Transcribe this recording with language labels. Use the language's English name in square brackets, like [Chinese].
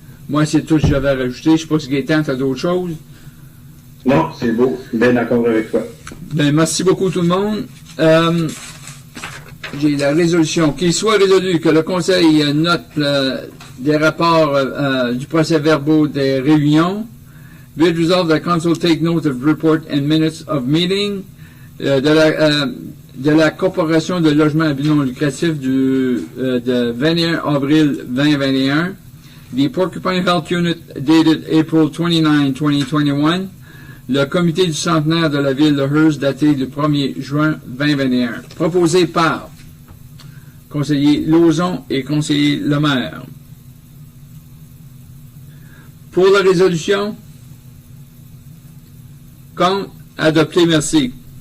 [French] Moi, c'est tout ce que j'avais rajouté. Je ne sais pas si Gaétan, tu as d'autres choses. Non, c'est beau. Bien d'accord avec toi. Ben, merci beaucoup tout le monde. J'ai la résolution. Qu'il soit résolu que le Conseil note des rapports du procès-verbaux des réunions. [English] Be it resolved that council take note of report and minutes of meeting. [French] De la Corporation de logement à but non lucratif de 21 avril 2021. [English] The Porcupine Health Unit dated April 29, 2021. [French] Le comité du centenaire de la ville de Hearst daté du 1er juin 2021. Proposé par conseiller Lauzon et conseiller Lemaire. Pour la résolution, contre, adopté, merci.